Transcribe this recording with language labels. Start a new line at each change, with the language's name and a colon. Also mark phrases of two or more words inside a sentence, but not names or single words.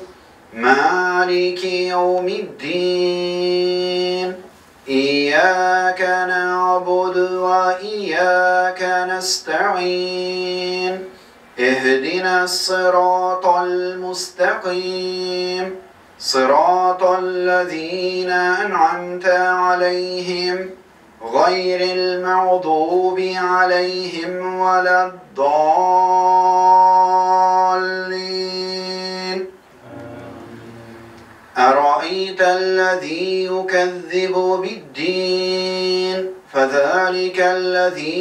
Arabic: مالك يوم الدين. إياك نعبد وإياك نستعين. اهدنا الصراط المستقيم. صراط الذين أنعمت عليهم غير المغضوب عليهم ولا الضالين. أرأيت الذي يكذب بالدين فذلك الذي